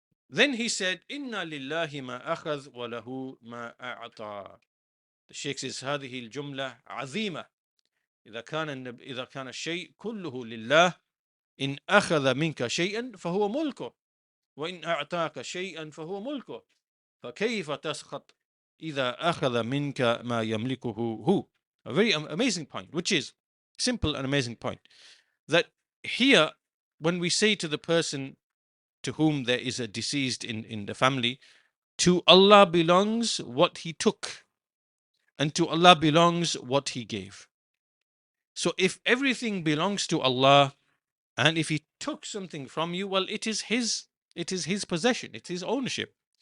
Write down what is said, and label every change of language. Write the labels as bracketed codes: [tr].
[en] Then he said, [ar] إِنَّ لِلَّهِ مَا أَخَذْ وَلَهُ مَا أَعْطَى. [en] The Shaykh says, [ar] هذه الجملة عظيمة. إذا كان الشيء كله لله إن أخذ منك شيئا فهو ملكه وإن أعطاك شيئا فهو ملكه فكيف تسخط إذا أخذ منك ما يملكه هو. [en] A very amazing point, which is simple and amazing point, that here when we say to the person to whom there is a deceased in the family, to Allah belongs what he took, and to Allah belongs what He gave. So if everything belongs to Allah, and if He took something from you, well, it is His possession, it's His ownership.